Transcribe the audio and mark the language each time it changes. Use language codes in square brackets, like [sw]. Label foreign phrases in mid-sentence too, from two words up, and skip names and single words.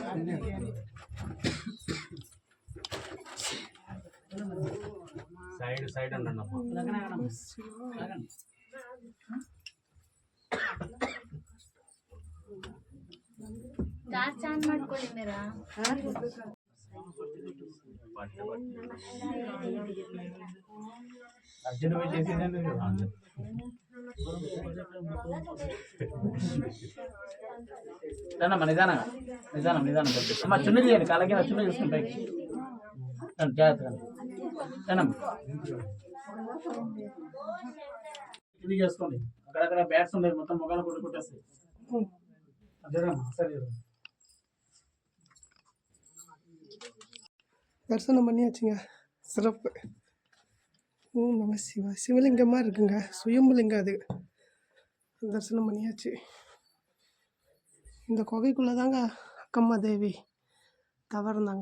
[te] సైడ్ సైడ్ అన్న [kn] ಚಾರ್ಜ್ ಮಾಡ್ಕೊಳ್ಳಿ ಮೇರಾ [te] అర్జున్ పోయి చేసేదండి నిదానమ్మా నిదానంగా నిదానం నిదానం అమ్మా చున్నీ తీయండి కాలకి చున్నీ తీసుకుని పైకి జాగ్రత్తగా ఇది చేసుకోండి అక్కడక్కడ బ్యాట్స్ ఉండేది మొత్తం మొగాలు కొట్టి కొట్టేస్తాయి అదేనమ్మా సరే [ta] தரிசனம் பண்ணியாச்சுங்க, சிறப்பு. ஓம் நம சிவா. சிவலிங்கமாக இருக்குங்க, சுயம்புலிங்கம் அது. தரிசனம் பண்ணியாச்சு. இந்த குகைக்குள்ளே தாங்க அக்கம்மா தேவி தவறுந்தாங்க.